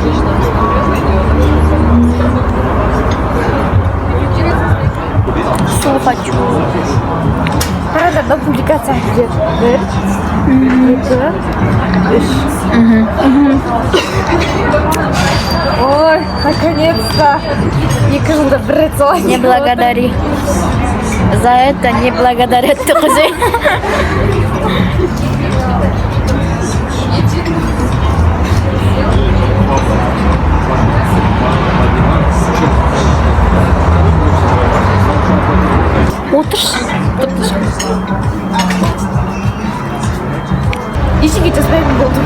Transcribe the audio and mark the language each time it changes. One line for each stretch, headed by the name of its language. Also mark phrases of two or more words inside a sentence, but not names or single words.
Kazakh: Сол хочу. Қарада публикация жүреді. 1, 2, 3. Ой, наконец-то. 2 жылда бір рет солай.
Russian: Не благодари. За это не благодарят тоже.
Kazakh: Отыршы. Ешеге жаспайтын болдым.